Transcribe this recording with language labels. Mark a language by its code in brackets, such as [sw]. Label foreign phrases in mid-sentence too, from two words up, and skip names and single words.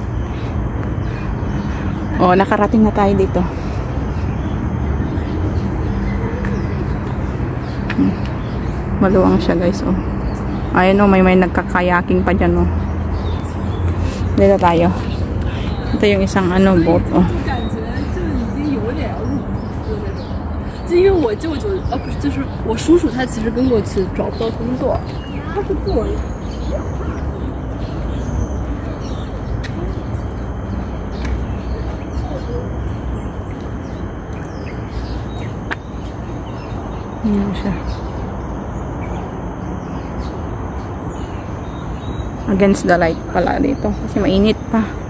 [tl] O, nakarating na tayo dito. Maluwang siya guys, oh. Ayun oh, may nagkakayaking pa dyan, oh. Dito tayo. Ito yung isang ano, boat, oh. [zh] 因为我舅舅不是，就是我叔叔，他其实跟过去找不到工作，他是做。 [tl] siya. [en] Against the light [tl] pala dito kasi mainit pa.